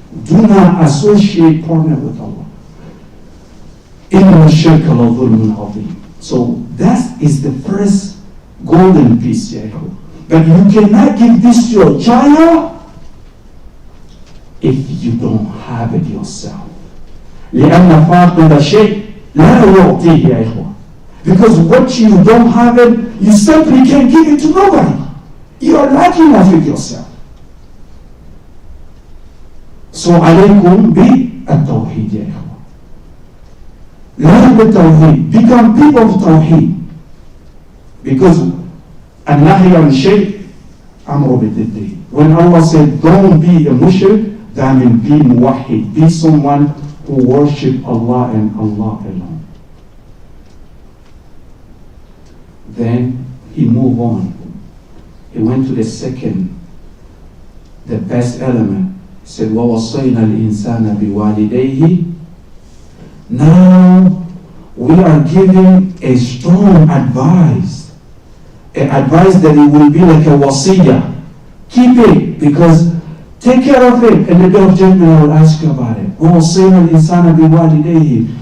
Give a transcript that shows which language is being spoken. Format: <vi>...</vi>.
<en>Do not associate partner with Allah.</en> <ar>إِنَّ الشِّرْكَ لَظُلْمٌ عَظِيمٌ.</ar> <en>So that is the first golden piece, Yaakov. But you cannot give this to your child if you don't have it yourself.</en> <ar>لأن فاقد شيء لا يعطيه يا إخوة.</ar> <en>Because what you don't have it, you simply can't give it to nobody. You are lacking of it yourself. So</en> <ar>عليكم بالتوحيد يا إخوة.</ar> <en>Learn the Tawheed. Become people of Tawheed. Because</en> <ar>النهي عن شيء أمر بالضد.</ar> <en>When Allah said don't be a mushrik, that means be muwahhid. Be someone who worship Allah and Allah alone. Then he moved on. He went to the second, the best element. He said,</en> <ar>وَوَصَّيْنَا الْإِنسَانَ بِوَالِدَيْهِ.</ar> <en>Now we are giving a strong advice advise that it will be like a wasiyah. Keep it, because take care of it, and the day of judgment I will ask you about it.</en> <ar>وَوَصَّيْنَا الْإِنسَانَ بِوَالِدَيْهِ.</ar>